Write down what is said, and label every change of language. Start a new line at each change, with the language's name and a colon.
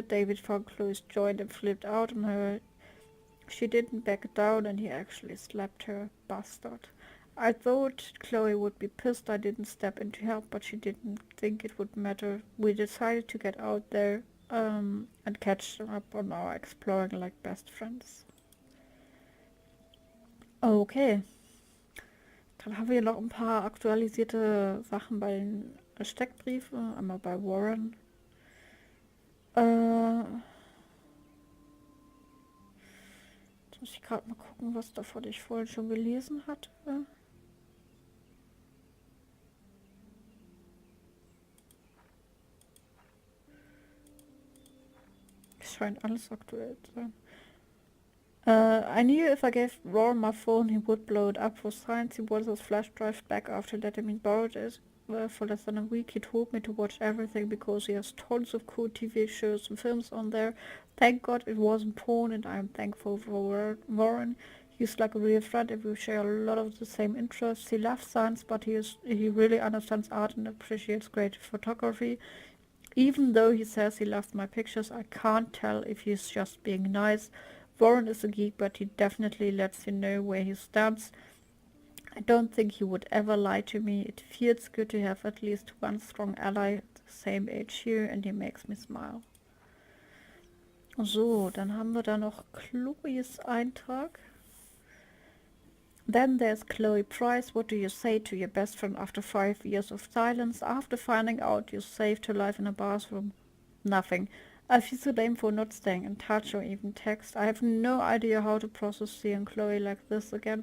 English: David found Chloe's joint and flipped out on her. She didn't back down, and he actually slapped her. Bastard. I thought Chloe would be pissed I didn't step in to help, but she didn't think it would matter. We decided to get out there and catch up on our exploring like best friends. Okay.
German: Dann haben wir noch ein paar aktualisierte Sachen bei den Steckbriefen. Einmal bei Warren. Jetzt muss ich gerade mal gucken, was davon ich vorhin schon gelesen hatte. Es scheint alles aktuell zu sein.
English: I knew if I gave Warren my phone, he would blow it up. For science, he wants his flash drive back after letting me borrow it. For less than a week, he told me to watch everything because he has tons of cool TV shows and films on there. Thank God it wasn't porn, and I'm thankful for Warren. He's like a real friend, and we share a lot of the same interests. He loves science, but he really understands art and appreciates great photography. Even though he says he loves my pictures, I can't tell if he's just being nice. Warren is a geek, but he definitely lets you know where he stands. I don't think he would ever lie to me. It feels good to have at least one strong ally the same age here, and he makes me smile.
German: So, dann haben wir da noch Chloes Eintrag.
English: Then there's Chloe Price. What do you say to your best friend after 5 years of silence? After finding out you saved her life in a bathroom? Nothing. I feel so lame for not staying in touch or even text. I have no idea how to process seeing Chloe like this again.